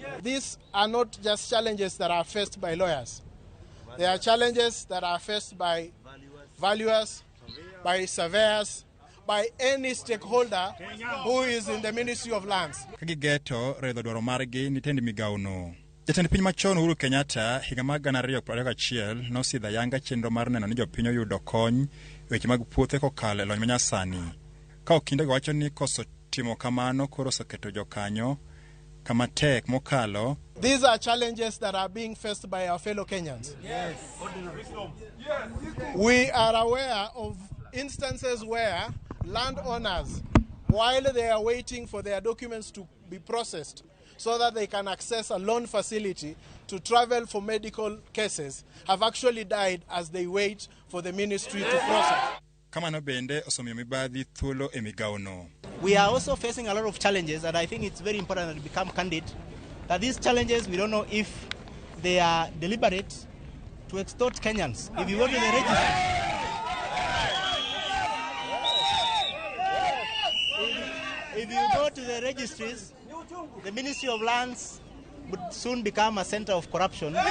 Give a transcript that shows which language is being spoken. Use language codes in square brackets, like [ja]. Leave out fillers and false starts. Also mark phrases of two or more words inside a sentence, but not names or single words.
[en] These are not just challenges that are faced by lawyers. They are challenges that are faced by valuers, by surveyors, by any stakeholder who is in the Ministry of Lands. [luo] Kagigeto redho dwaro margi ni tend migaono. Jatend piny machon Uhuru Kenyatta higa mag 2021 nosidho ayanga chenro mar neno ni jopiny oyudo kony weche mag puothe kokalo e lony manyasani. Ka Okinde wacho ni koso timo kamano koro oseketo jokanyo kama tek mokalo. [en] These are challenges that are being faced by our fellow Kenyans. Yes. We are aware of instances where landowners, while they are waiting for their documents to be processed so that they can access a loan facility to travel for medical cases, have actually died as they wait for the ministry to process. [luo] Kamano bende osomiyo mibadhi thuolo e migaono. [en] We are also facing a lot of challenges, and I think it's very important that we become candid. That these challenges, we don't know if they are deliberate to extort Kenyans. If you go to the registry, if you go to the registries, the Ministry of Lands would soon become a center of corruption.